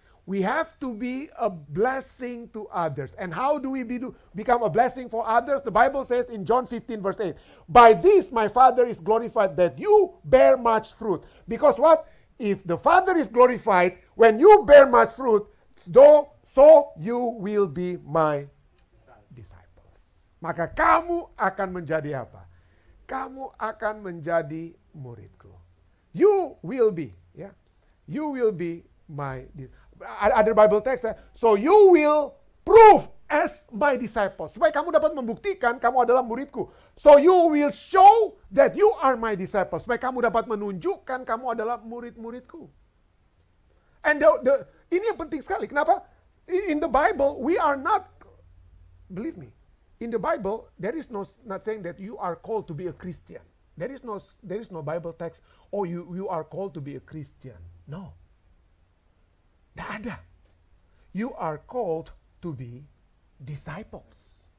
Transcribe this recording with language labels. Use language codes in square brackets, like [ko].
[en] We have to be a blessing to others. And how do we become a blessing for others? The Bible says in John 15 verse 8, by this my Father is glorified, that you bear much fruit. Because what? If the Father is glorified, when you bear much fruit, so you will be my disciples. [id] Maka kamu akan menjadi apa? Kamu akan menjadi muridku. [en] You will be, ya. You will be my disciples. [id] Ada [en] Bible text, so you will prove as my disciples. [id] Supaya kamu dapat membuktikan kamu adalah muridku. [en] So you will show that you are my disciples. [id] Supaya kamu dapat menunjukkan kamu adalah murid-muridku. And ini yang penting sekali. Kenapa? [en] In the Bible, we are not, believe me, in the Bible, there is not saying that you are called to be a Christian. There is no Bible text, oh you are called to be a Christian. No. [id] Tidak ada. [en] You are called to be disciples.